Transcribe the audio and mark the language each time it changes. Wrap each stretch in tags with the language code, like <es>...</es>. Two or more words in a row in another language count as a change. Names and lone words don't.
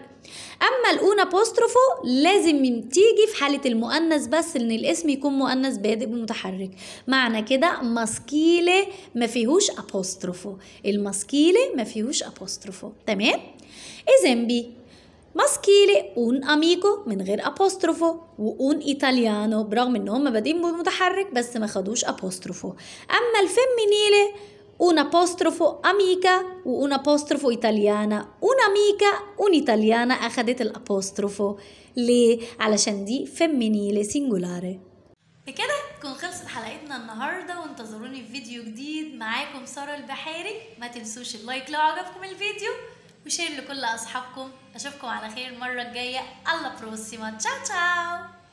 <ar>اما</ar> <it>l'un apostrofo</it> <ar>لازم تيجي في حالة المؤنث بس، ان الاسم يكون مؤنث بادئ بمتحرك. معنى كده ماسكيلي ما فيهوش أبوستروفو، الماسكيلي ما فيهوش أبوستروفو، تمام. إزامبي ماسكيلي</ar> <it>un amico</it> <ar>من غير أبوستروفو، و</ar> <it>un italiano</it> <ar>برغم ان هم بادئين بمتحرك بس ما خدوش أبوستروفو. اما الفيمينيلي</ar> <it>un apostrofo amica و un apostrofo italiana. un amica un italiana</it> <ar>أخدت الأبوستروفو. ليه؟ علشان دي</ar> <it>femminile singolare.</it> <ar>بكده تكون خلصت حلقتنا النهارده، وانتظروني في فيديو جديد. معاكم سارة البحيري. ما تنسوش اللايك لو عجبكم الفيديو، وشير لكل اصحابكم. اشوفكم على خير المره الجايه.</ar> <it>alla prossima. ciao ciao.</it>